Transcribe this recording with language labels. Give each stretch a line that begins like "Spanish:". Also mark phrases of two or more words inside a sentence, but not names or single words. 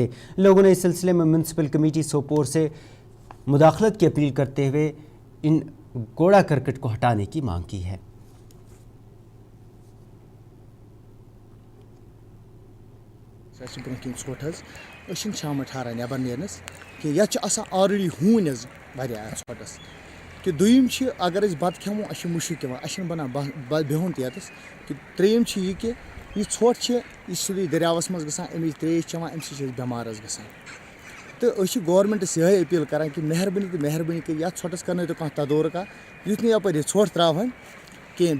Urdu: لوگوں نے اس سلسلے میں میونسپل کمیٹی سوپور سے مداخلت کی اپیل کرتے ہوئے ان کوڑا کرکٹ کو ہٹانے کی مانگ کی ہے۔
Kashmiri: شام ٹھاران نبر نیرنس کہ یہ آلریڈی ہون ژھۄٹس کہ دوٚیِم چھِ اگر أسۍ بتہٕ کھٮ۪مو اَسہِ چھِ مُشک یِوان، اَسہِ چھِنہٕ بنان بِہُن تہِ ییٚتس کہ ترٛیٚیِم چھِ یہِ کہِ یہِ ژھۄٹھ چھِ یہِ چھِ سیوٚدُے دٔریاوَس منٛز گژھان، اَمِچ ترٛیش چٮ۪وان، اَمہِ سۭتۍ چھِ أسۍ بٮ۪مار حظ گژھان۔ تہٕ أسۍ چھِ گورمٮ۪نٛٹَس یِہوٚے أپیٖل کَران کہِ مہربٲنی کٔرِتھ یَتھ ژھۄٹَس کَرنٲیتو کانٛہہ تدورکا یُتھ نہٕ یَپٲرۍ یہِ ژھۄٹھ ترٛاوہَن کِہیٖنۍ۔